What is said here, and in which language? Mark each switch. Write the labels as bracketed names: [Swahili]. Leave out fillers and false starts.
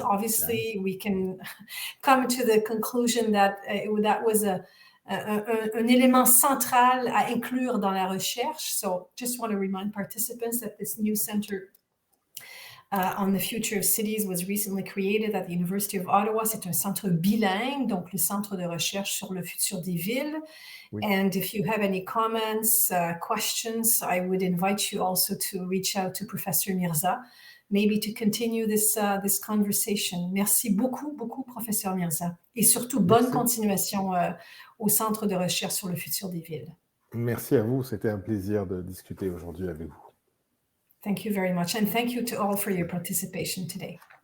[English] Obviously, we can come to the conclusion that that was [French] un élément central à inclure dans la recherche. [English] So just want to remind participants that this new center on the future of cities was recently created at the University of Ottawa. [French] C'est un centre bilingue, donc le centre de recherche sur le futur des villes. Oui. [English] And if you have any comments, questions, I would invite you also to reach out to Professor Mirza, maybe to continue this conversation. [French] Merci beaucoup, Professeur Mirza. Et surtout, bonne continuation au Centre de recherche sur le futur des villes. Merci à vous. C'était un plaisir de discuter aujourd'hui avec vous. [English] Thank you very much. And thank you to all for your participation today.